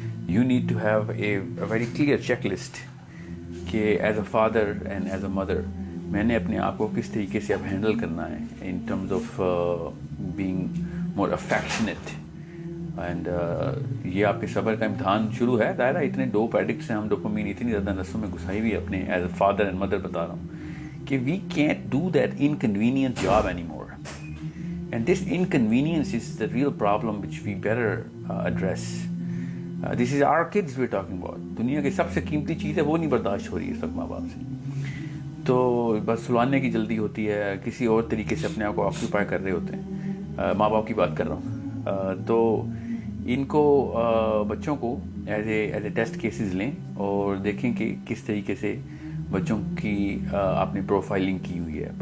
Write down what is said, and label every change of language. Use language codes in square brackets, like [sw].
[en] you need to have a very clear check list کہ as a father and as a mother [ur] میں نے اپنے آپ کو کس طریقے سے اب ہینڈل کرنا ہے [en] In terms of being more affectionate. [ur] And یہ آپ کے صبر کا امتحان شروع ہے. دائرہ اتنے ڈوپ ایڈکٹس ہیں ہم، ڈوپامین اتنی زیادہ نسوں میں گھسائی ہوئی ہے اپنے [en] As a father and mother. [ur] بتا رہا ہوں کہ [en] We can't do that inconvenient job any more, and this inconvenience is the real problem which we better address. This is our kids we talking about. [ur] دنیا کی سب سے قیمتی چیز ہے وہ نہیں برداشت ہو رہی ہے اس وقت ماں باپ سے. تو بس سلانے کی جلدی ہوتی ہے، کسی اور طریقے سے اپنے آپ کو آکوپائی کر رہے ہوتے ہیں. ماں باپ کی بات کر رہا ہوں. تو ان کو بچوں کو [en] as a test cases [ur] لیں اور دیکھیں کہ کس طریقے سے بچوں کی آپ نے پروفائلنگ کی ہوئی ہے.